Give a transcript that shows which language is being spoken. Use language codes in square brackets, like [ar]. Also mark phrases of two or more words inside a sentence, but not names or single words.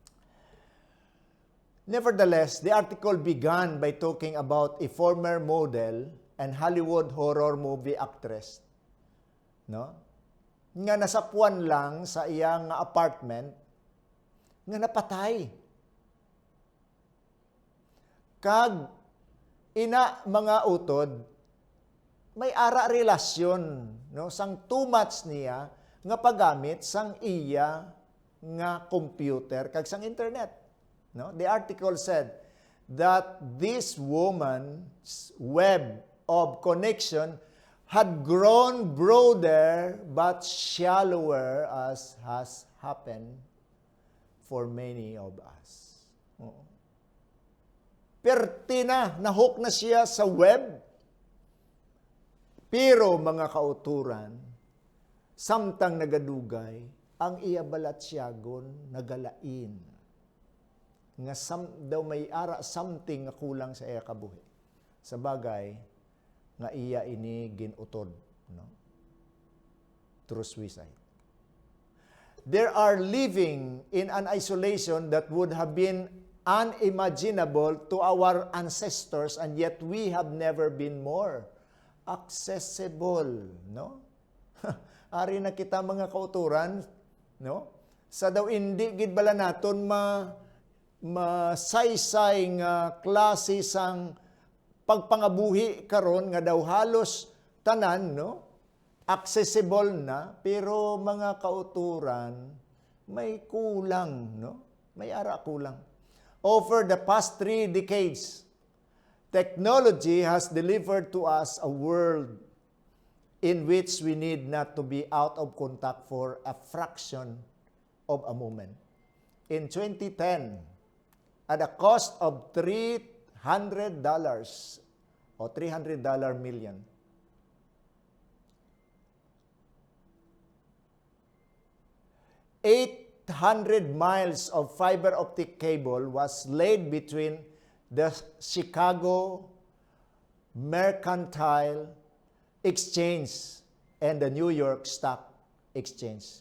[en] Now, Nevertheless, the article began by talking about a former model and Hollywood horror movie actress, no? [hil] Nga nasapuan lang sa iyang apartment nga napatay. Kag ina mga utod may ara relasyon, no, sang [en] too much [hil] niya nga paggamit sang iya nga computer kag sang internet, no? [en] The article said that this woman's web of connection had grown broader but shallower as has happened for many of us. [hil] Perti na, nahook na siya sa web. Pero mga kauturan, samtang nagadugay, ang iya balatsyagon nagalain. Nga daw may ara something nga kulang sa iya kabuhi. Sa bagay, nga iya ini ginutod, no? [en] Through suicide. They are living in an isolation that would have been unimaginable to our ancestors, and yet we have never been more accessible, no? [hil] Ari na kita mga kauturan, no? Sa daw hindi gid bala naton masaysay nga klase sang pagpangabuhi karon nga daw halos tanan, no? Accessible na, pero mga kauturan may kulang, no? May ara kulang. [en] Over the past 3 decades, technology has delivered to us a world in which we need not to be out of contact for a fraction of a moment. In 2010, at a cost of $300 o $300 million, $800 miles of fiber optic cable was laid between the Chicago Mercantile Exchange and the New York Stock Exchange.